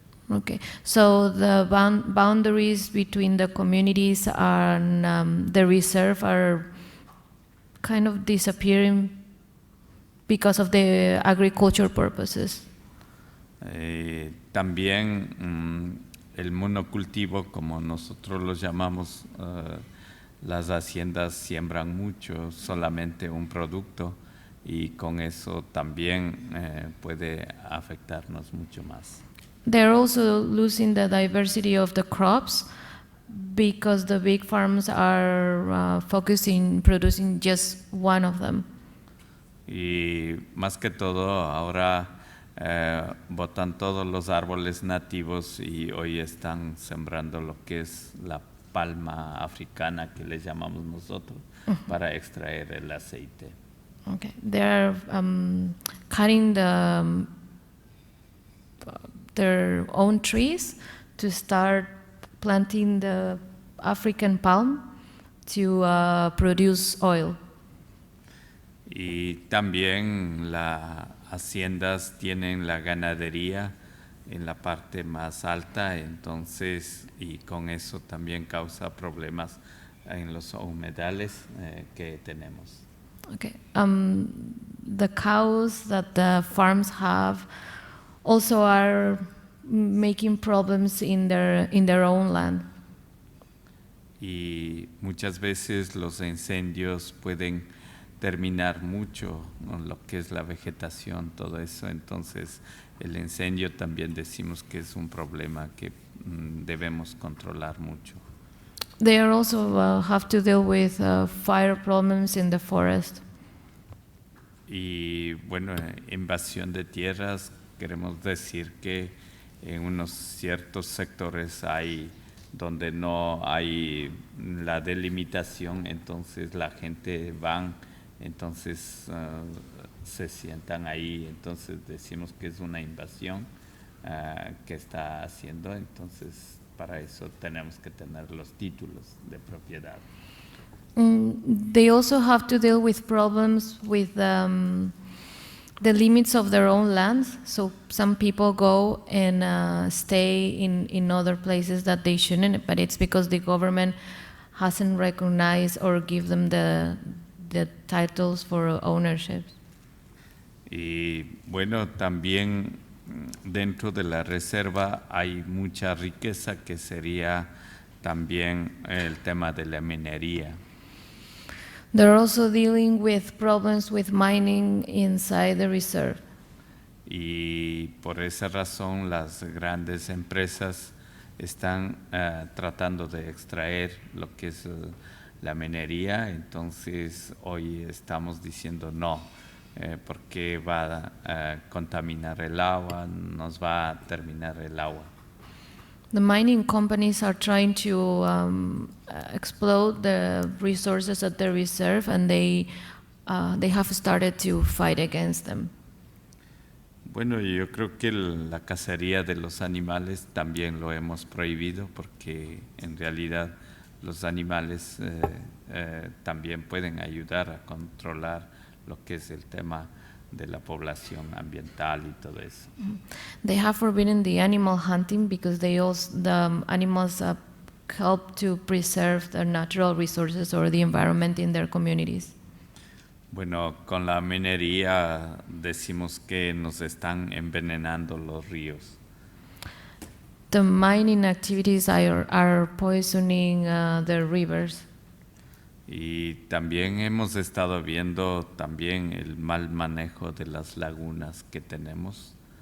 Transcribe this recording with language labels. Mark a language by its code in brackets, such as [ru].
[en] Okay, so the boundaries between the communities and the reserve are kind of disappearing because of the agriculture purposes. [es] También el monocultivo, como nosotros lo llamamos, las haciendas siembran mucho, solamente un producto, y con eso también puede afectarnos mucho más. [en] They're also losing the diversity of the crops because the big farms are focusing producing just one of them. [es] Y más que todo ahora botan todos los árboles nativos y hoy están sembrando lo que es la palma africana que le llamamos nosotros para extraer el aceite. [en] Okay, they're cutting their own trees to start planting the African palm to produce oil. [es] Y también las haciendas tienen la ganadería en la parte más alta, entonces, y con eso también causa problemas en los humedales que tenemos. [en] Okay. The cows that the farms have also are making problems in their own land. [es] Y muchas veces los incendios pueden terminar mucho con lo que es la vegetación, todo eso. Entonces, el incendio también decimos que es un problema que debemos controlar mucho. [en] They are also have to deal with fire problems in the forest. [es] Y bueno, invasión de tierras, queremos decir que en unos ciertos sectores hay donde no hay la delimitación, entonces la gente van, entonces se sientan ahí, entonces decimos que es una invasión que está haciendo, entonces para eso tenemos que tener los títulos de propiedad. [en] They also have to deal with problems with the limits of their own lands. So some people go and stay in other places that they shouldn't, but it's because the government hasn't recognized or give them the titles for ownership. [es] Y bueno, también dentro de la reserva hay mucha riqueza que sería también el tema de la minería. [en] They're also dealing with problems with mining inside the reserve. [es] Y por esa razón las grandes empresas están tratando de extraer lo que es la minería, entonces hoy estamos diciendo no, porque va a contaminar el agua, nos va a terminar el agua. [en] The mining companies are trying to exploit the resources at the reserve, and they have started to fight against them. [es] Bueno, yo creo que la cacería de los animales también lo hemos prohibido porque en realidad los animales también pueden ayudar a controlar lo que es el tema de la población ambiental y todo eso. [en] They have forbidden the animal hunting because the animals help to preserve the natural resources or the environment in their communities. [es] Bueno, con la minería decimos que nos están envenenando los ríos. [en] The mining activities are poisoning the rivers. [es] Y también hemos estado viendo también el mal manejo de las lagunas que tenemos.